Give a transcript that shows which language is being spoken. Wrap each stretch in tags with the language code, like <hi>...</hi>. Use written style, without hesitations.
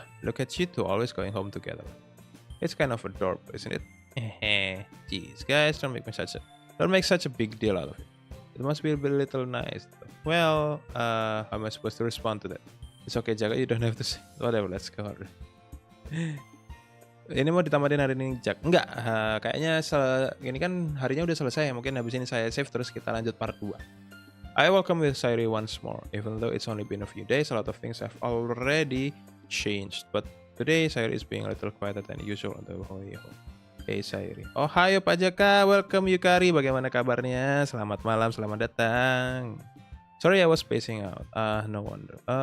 <en>Look at you two always going home together. It's kind of adorable, isn't it? Jeez, guys, don't make such a big deal out of it. It must be a little nice. Well, how am I supposed to respond to that? It's okay, Jaka. You don't have to say whatever. Let's go.</en> <id>Ini mau ditamatin hari ini, Jak? Enggak, kayaknya ini kan harinya udah selesai. Mungkin habis ini saya save terus kita lanjut part 2.</id> <en>I welcome with Sayuri once more. Even though it's only been a few days, a lot of things have already changed. But today, Sayuri is being a little quieter than usual on the way home.</en> <id>Hey Sayuri. Oh, hai Pak Jaka.</id> <en>Welcome Yukari.</en> <id>Bagaimana kabarnya? Selamat malam, selamat datang.</id> <en>Sorry, I was spacing out. No wonder.</en>